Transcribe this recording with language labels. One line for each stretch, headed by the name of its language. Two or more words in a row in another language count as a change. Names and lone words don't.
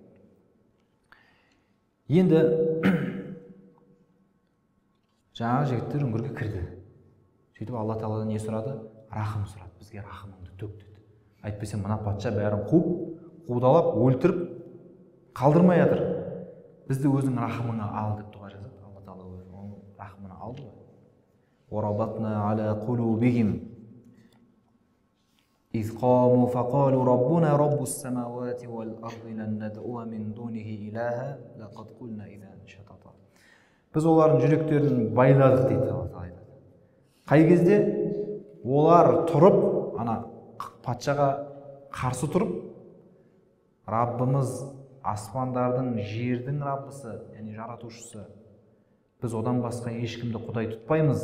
Kazakh: Енді жаңағы жігіттер үңгірге кірді. Сөйтіп Алла тағаладан не сұрады? Рахым сұрады. Бізге рахымыңды төк деді. Әйтпесе мына патша бәрін қудалап, өлтіріп, қалдырмай жатыр. Бізді өзің рахымыңа ал деп дұға жазады. Алла тағала оның рахымына алды ғой.
Arabic: وَرَبَطْنَا عَلَى قُلُوبِهِمْ إِذْ قَامُوا فَقَالُوا رَبُّنَا رَبُّ السَّمَاوَاتِ وَالْأَرْضِ لَن نَّدْعُوَ مِن دُونِهِ إِلَٰهًا لَقَدْ قُلْنَا إِذًا شَطَطًا.
Kazakh: Біз олардың жүректерін байладық дейді Алла тағала. Қай кезде олар тұрып, ана патшаға қарсы тұрып, Раббымыз аспандардың, жердің Раббысы, яғни жаратушысы, біз одан басқа ешкімді құдай тұтпаймыз.